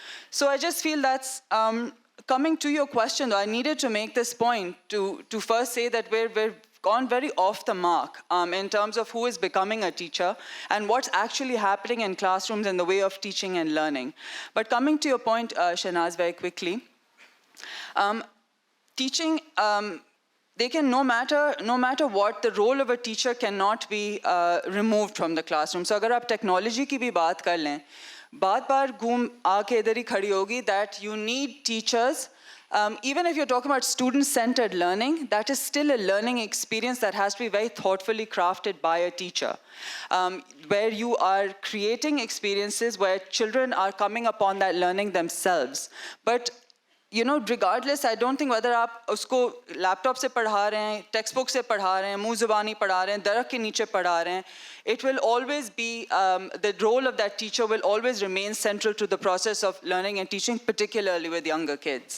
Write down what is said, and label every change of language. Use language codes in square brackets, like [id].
[en] So I just feel that's, coming to your question, though, I needed to make this point to first say that we're gone very off the mark in terms of who is becoming a teacher and what's actually happening in classrooms in the way of teaching and learning. But coming to your point, Shahnaz, very quickly, teaching, they can, no matter what, the role of a teacher cannot be removed from the classroom. [hi] So अगर आप technology की भी बात कर लें, बार घूम आके इधर ही खड़ी होगी [en] that you need teachers. Even if you're talking about student-centered learning, that is still a learning experience that has to be very thoughtfully crafted by a teacher, where you are creating experiences where children are coming upon that learning themselves. But you know, regardless, I don't think whether [hi] आप उसको laptop से पढ़ा रहे हैं, [en] textbook से पढ़ा रहे हैं, मुँह ज़ुबानी पढ़ा रहे हैं, दरख़्त के नीचे पढ़ा रहे हैं, it will always be, the role of that teacher will always remain central to the process of learning and teaching, particularly with younger kids.